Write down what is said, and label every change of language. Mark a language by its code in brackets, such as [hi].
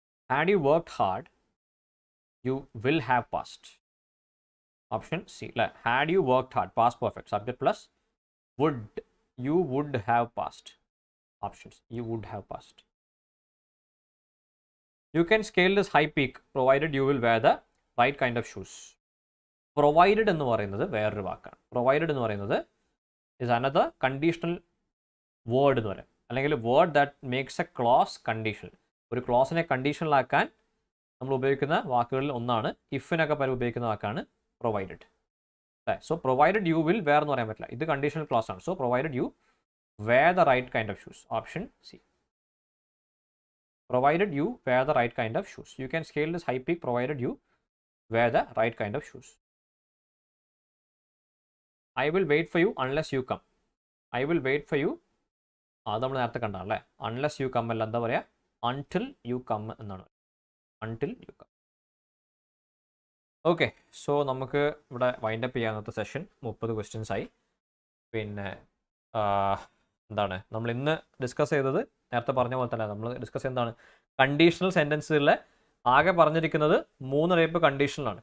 [en] Had you worked hard, you will have passed. Option C. Had you worked hard, past perfect, subject plus would, you would have passed. Options. You would have passed. You can scale this high peak provided you will wear the right kind of shoes. [ml] Provided എന്ന് പറയുന്നത് വേറൊരു വാക്കാണ്. Provided എന്ന് പറയുന്നത് [en] is another conditional word [ml] എന്ന് പറയാം. അല്ലെങ്കിൽ [en] Word that makes a clause conditional. [ml] ഒരു ക്ലോസിനെ കണ്ടീഷണലാക്കാൻ നമ്മൾ ഉപയോഗിക്കുന്ന വാക്കുകളിൽ ഒന്നാണ് ഇഫിനൊക്കെ പല ഉപയോഗിക്കുന്ന വാക്കാണ് പ്രൊവൈഡഡ്. അല്ലേ? [en] so provided you will wear [ml] എന്ന് പറയാൻ പറ്റില്ല, ഇത് കണ്ടീഷണൽ ക്ലോസ് ആണ്. [en] So provided you wear the right kind of shoes. [ml] Option C. [en] Provided you wear the right kind of shoes. You can scale this high peak provided you wear the right kind of shoes. I will wait for you unless you come. I will wait for you. [ml] അത് നമ്മൾ നേരത്തെ കണ്ടല്ലേ. [en] Unless you come [ml] അല്ല, എന്താ പറയുക, [en] until you come [ml] എന്നാണ്. [en] Until you come. [ml] Okay, so നമുക്ക് ഇവിടെ വൈൻഡ് അപ്പ് ചെയ്യാവുന്ന സെഷൻ 30 ക്വസ്റ്റ്യൻസ് ആയി. പിന്നെ എന്താണ് നമ്മൾ ഇന്ന് ഡിസ്കസ് ചെയ്തത്, നേരത്തെ പറഞ്ഞ പോലെ തന്നെ നമ്മൾ ഡിസ്കസ് ചെയ്യുന്നതാണ് കണ്ടീഷണൽ സെൻറ്റൻസുകളിലെ ആകെ പറഞ്ഞിരിക്കുന്നത് 3 ടൈപ്പ് കണ്ടീഷണലാണ്.